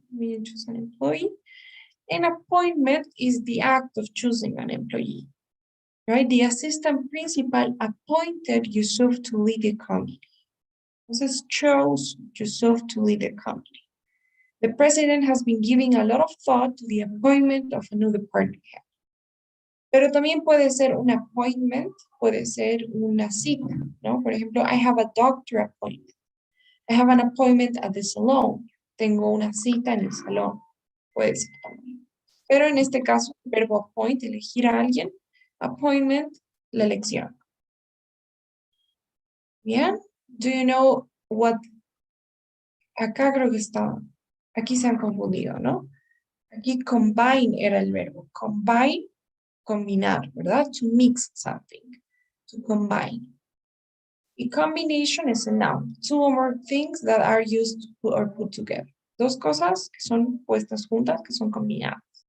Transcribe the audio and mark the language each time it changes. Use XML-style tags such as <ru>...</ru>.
<en>When you choose an employee. An appointment is the act of choosing an employee. Right? The assistant principal appointed Yusuf to lead the committee. Entonces, chose Yusuf to lead the committee. The president has been giving a lot of thought to the appointment of a new department head.</en> <es>Pero también puede ser un appointment, puede ser una cita, ¿no? Por ejemplo,</es> <en>I have a doctor appointment. I have an appointment at the salon.</en> <es>Tengo una cita en el salón. Puede ser también. Pero en este caso, el verbo appoint, elegir a alguien, appointment, la elección. Bien.</es> <en>Do you know what?</en> <es>Acá creo que está. Aquí se han confundido, ¿no? Aquí combine era el verbo. Combine, combinar, ¿verdad?</es> <en>To mix something. To combine. Y combination is a noun. Two or more things that are used or put together.</en> <es>Dos cosas que son puestas juntas, que son combinadas.</es>